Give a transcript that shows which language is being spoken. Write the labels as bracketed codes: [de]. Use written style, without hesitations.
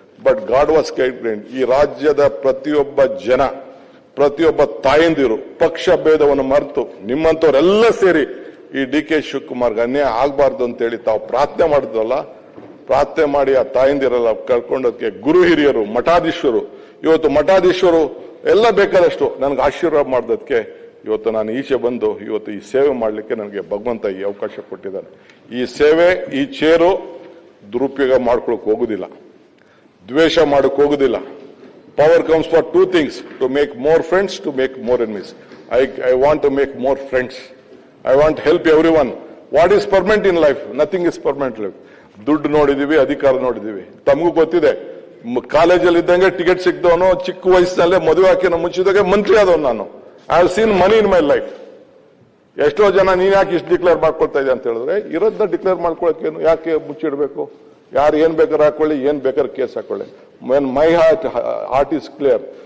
[en] But god was kind. [kn] ಈ ರಾಜ್ಯದ ಪ್ರತಿಯೊಬ್ಬ ಜನ, ಪ್ರತಿಯೊಬ್ಬ ತಾಯಂದಿರು ಪಕ್ಷ ಭೇದವನ್ನು ಮರೆತು ನಿಮ್ಮಂತವರೆಲ್ಲ ಸೇರಿ ಈ DK ಶಿವಕುಮಾರ್ಗೆ ಅನ್ಯಾಯ ಆಗಬಾರ್ದು ಅಂತೇಳಿ ತಾವು ಪ್ರಾರ್ಥನೆ ಮಾಡಿದ್ರಲ್ಲ, ಪ್ರಾರ್ಥನೆ ಮಾಡಿ ಆ ತಾಯಂದಿರೆಲ್ಲ ಕರ್ಕೊಂಡೋದಕ್ಕೆ ಗುರು ಹಿರಿಯರು, ಮಠಾಧೀಶರು, ಇವತ್ತು ಮಠಾಧೀಶರು ಎಲ್ಲ ಬೇಕಾದಷ್ಟು ನನಗೆ ಆಶೀರ್ವಾದ ಮಾಡೋದಕ್ಕೆ ಇವತ್ತು ನಾನು ಈಚೆ ಬಂದು ಇವತ್ತು ಈ ಸೇವೆ ಮಾಡಲಿಕ್ಕೆ ನನಗೆ ಭಗವಂತ ಈ ಅವಕಾಶ ಕೊಟ್ಟಿದ್ದಾನೆ. ಈ ಸೇವೆ, ಈ ಚೇರು ದುರುಪಯೋಗ ಮಾಡ್ಕೊಳಕ್ ಹೋಗುದಿಲ್ಲ, ದ್ವೇಷ ಮಾಡಕ್ ಹೋಗುದಿಲ್ಲ. [en] Power comes for 2 things, to make more friends, to make more enemies. I want to make more friends. I want to help everyone. What is permanent in life? Nothing is permanent in life. [kn] ದುಡ್ಡು ನೋಡಿದೀವಿ, ಅಧಿಕಾರ ನೋಡಿದೀವಿ. ತಮಗೂ ಗೊತ್ತಿದೆ, ಕಾಲೇಜಲ್ಲಿ ಇದ್ದಂಗೆ ticket ಸಿಕ್ದವನು, ಚಿಕ್ಕ ವಯಸ್ಸಿನಲ್ಲೇ ಮದುವೆ ಹಾಕಿನ ಮುಂಚಿದಾಗ ಮಂತ್ರಿ ಆದವನು ನಾನು. [en] I have seen money in my life. [kn] ಎಷ್ಟೋ ಜನ ನೀನ್ ಯಾಕೆ ಇಷ್ಟು ಡಿಕ್ಲೇರ್ ಮಾಡ್ಕೊಳ್ತಾ ಇದೆ ಅಂತ ಹೇಳಿದ್ರೆ, ಇರೋದನ್ನ ಡಿಕ್ಲೇರ್ ಮಾಡ್ಕೊಳಕ್ಕೇನು, ಯಾಕೆ ಮುಚ್ಚಿಡ್ಬೇಕು? ಯಾರು ಏನ್ ಬೇಕಾದ್ರೆ ಹಾಕೊಳ್ಳಿ, ಏನ್ ಬೇಕಾದ್ರೆ ಕೇಸ್ ಹಾಕೊಳ್ಳಿ. [en] My heart is clear.